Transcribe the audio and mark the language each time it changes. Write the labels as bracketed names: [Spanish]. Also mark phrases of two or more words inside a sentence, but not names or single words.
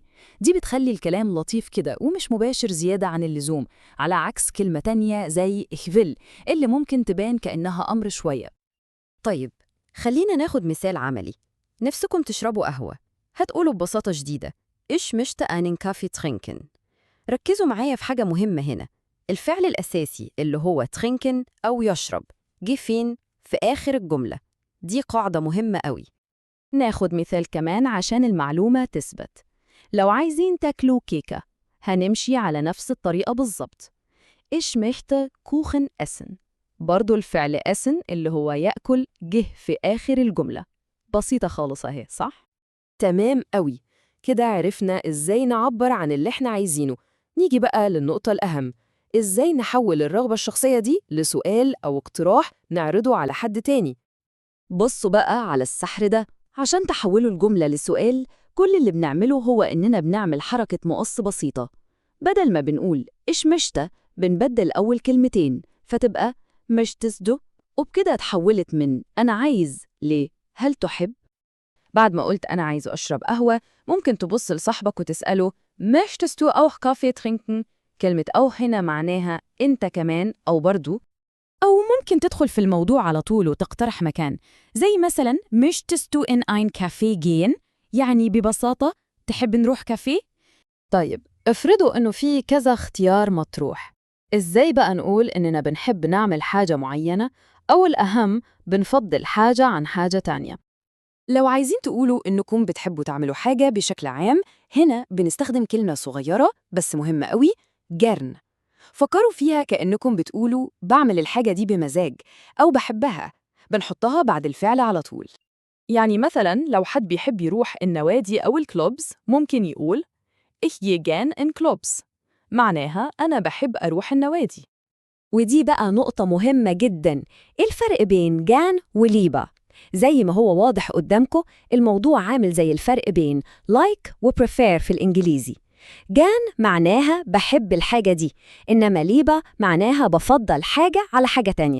[Arabic] دي بتخلي الكلام لطيف كده ومش مباشر زيادة عن اللزوم، على عكس كلمة تانية زي إخفيل اللي ممكن تبان كأنها أمر شوية. طيب، خلينا ناخد مثال عملي. نفسكم تشربوا قهوة، هتقولوا ببساطة شديدة [German] ich möchte einen Kaffee trinken. [Arabic] ركزوا معايا في حاجة مهمة هنا. الفعل الأساسي اللي هو trinken أو يشرب جه فين؟ في آخر الجملة. دي قاعدة مهمة قوي. ناخد مثال كمان عشان المعلومة تثبت. لو عايزين تاكلوا كيكة، هنمشي على نفس الطريقة بالظبط. [German] Ich möchte Kuchen essen. [Arabic] برضو الفعل essen اللي هو يأكل جه في آخر الجملة. بسيطة خالص اهي، صح؟ تمام قوي. كده عرفنا إزاي نعبر عن اللي إحنا عايزينه. نيجي بقى للنقطة الأهم، إزاي نحول الرغبة الشخصية دي لسؤال أو اقتراح نعرضه على حد تاني. بصوا بقى على السحر ده. عشان تحولوا الجملة لسؤال، كل اللي بنعمله هو إننا بنعمل حركة مقص بسيطة. بدل ما بنقول [German] ich möchte, [Arabic] بنبدل أول كلمتين فتبقى [German] möchtest du, [Arabic] وبكده اتحولت من أنا عايز ل هل تحب. بعد ما قلت أنا عايز أشرب قهوة، ممكن تبص لصاحبك وتسأله [German] möchtest du auch Kaffee trinken؟ [Arabic] كلمة أو هنا معناها أنت كمان أو برضو. أو ممكن تدخل في الموضوع على طول وتقترح مكان، زي مثلا [German] möchtest du in ein Café gehen؟ [Arabic] يعني ببساطة تحب نروح كافيه؟ طيب، افرضوا إنه في كذا اختيار مطروح. إزاي بقى نقول إننا بنحب نعمل حاجة معينة، أو الأهم بنفضل حاجة عن حاجة تانية؟ لو عايزين تقولوا إنكم بتحبوا تعملوا حاجة بشكل عام، هنا بنستخدم كلمة صغيرة بس مهمة قوي، جرن. فكروا فيها كأنكم بتقولوا بعمل الحاجة دي بمزاج أو بحبها، بنحطها بعد الفعل على طول. يعني مثلا لو حد بيحب يروح النوادي أو الكلوبز، ممكن يقول [German] Ich gehe gern in Clubs، [Arabic] معناها أنا بحب أروح النوادي. ودي بقى نقطة مهمة جداً. إيه الفرق بين جان وليبا؟ زي ما هو واضح قدامكم، الموضوع عامل زي الفرق بين like و prefer في الإنجليزي. جان معناها بحب الحاجة دي، إنما ليبا معناها بفضل حاجة على حاجة تانية.